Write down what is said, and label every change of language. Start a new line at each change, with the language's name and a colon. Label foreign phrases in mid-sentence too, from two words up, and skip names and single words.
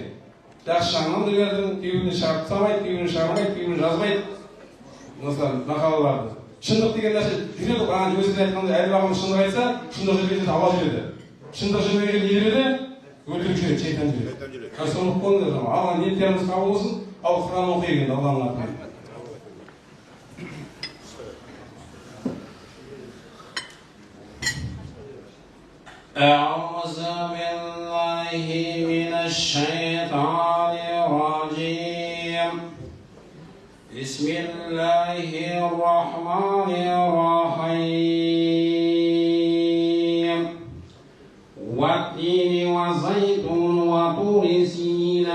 Kazakh: Жақсы жағынан да бердім. Кейбірін шығарып тастамайды, кейбірін шығармайды, кейбірін жазбайды. Осылар мақалаларды. Шындық деген нәрсе жүреді. Бағана өзіңіз айтқандай Әліп ағамыз шындық айтса, шындық жүргенде Алла жүреді. Шындық жүрмеген не жүреді? Өтірік жүреді, шайтан жүреді. Соны қойыңдар. Алла ниеттеріміз қабыл болсын. Ал Құран оқиық енді Алланың атымен.
Arabic: أعوذ بالله من الشيطان الرجيم بسم الله الرحمن الرحيم والتين والزيتون وطور سينين